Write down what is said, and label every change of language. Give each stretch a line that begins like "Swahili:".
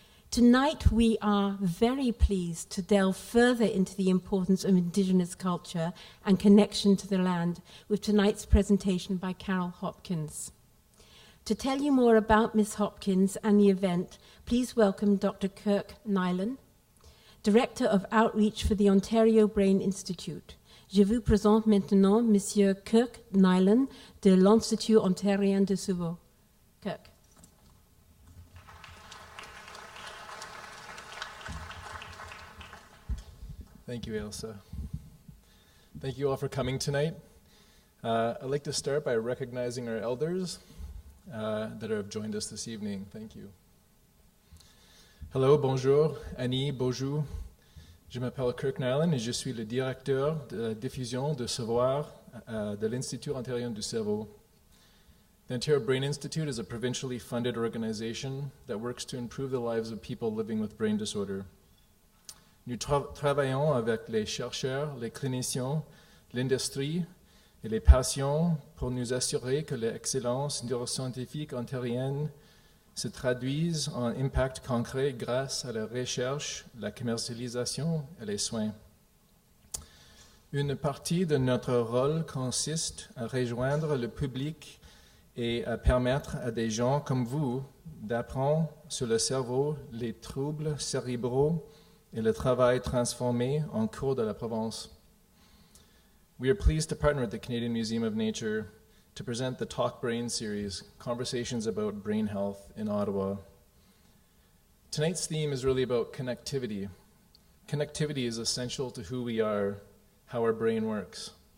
English: Tonight, we are very pleased to delve further into the importance of Indigenous culture and connection to the land with tonight's presentation by Carol Hopkins. To tell you more about Ms. Hopkins and the event, please welcome Dr. Kirk Nyland, Director of Outreach for the Ontario Brain Institute.
French: Je vous présente maintenant Monsieur Kirk Nyland de l'Institut Ontarien du Cerveau.
English: Kirk. Thank you, Ailsa. Thank you all for coming tonight. I'd like to start by recognizing our elders that have joined us this evening. Thank you.
French: Hello, bonjour, Annie, bonjour. Je m'appelle Kirk Nyland et je suis le directeur de diffusion de savoir de l'Institut Ontarien du Cerveau.
English: The Ontario Brain Institute is a provincially funded organization that works to improve the lives of people living with brain disorder.
French: Nous travaillons avec les chercheurs, les cliniciens, l'industrie et les patients pour nous assurer que l'excellence neuroscientifique ontarienne se traduise en impact concret grâce à la recherche, la commercialisation et les soins. Une partie de notre rôle consiste à rejoindre le public et à permettre à des gens comme vous d'apprendre sur le cerveau, les troubles cérébraux et le travail transformé en cours de la province.
English: We are pleased to partner with the Canadian Museum of Nature to present the Talk Brain series, Conversations about Brain Health in Ottawa. Tonight's theme is really about connectivity. Connectivity is essential to who we are, how our brain works.